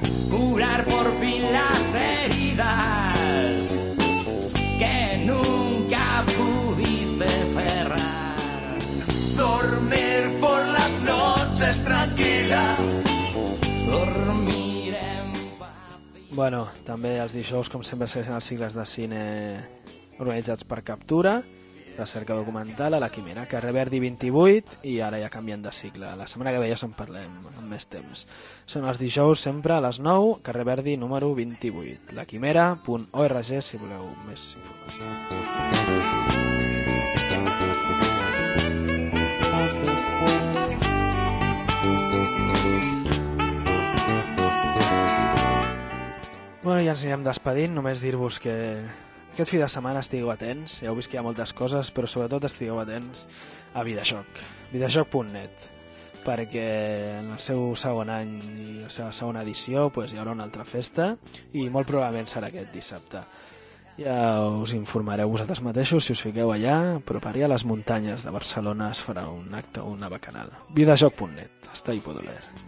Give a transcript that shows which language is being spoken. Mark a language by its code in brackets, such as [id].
[es] Curar por fin las heridas que nunca pudiste cerrar. Dormir por las noches tranquila. [ca] Bueno, també els dijous, com sempre, segueixen els cicles de cine organitzats per Captura, recerca documental a la Quimera, carrer Verdi 28, i ara ja canvien de cicle. La setmana que ve ja se'n parlem amb més temps. Són els dijous sempre a les 9, carrer Verdi número 28, laquimera.org, si voleu més informació. Bueno, ja ens anirem despedint, només dir-vos que Aquest fi de setmana estigueu atents, ja heu vist que hi ha moltes coses, però sobretot estigueu atents a Vidashock, vidashock.net, perquè en el seu segon any i la seva segona edició pues, hi haurà una altra festa i molt probablement serà aquest dissabte. Ja us informareu vosaltres mateixos si us fiqueu allà, però per allà a les muntanyes de Barcelona es farà un acte, una bacanal. [es] Vidashock.net, hasta ahí puedo leer.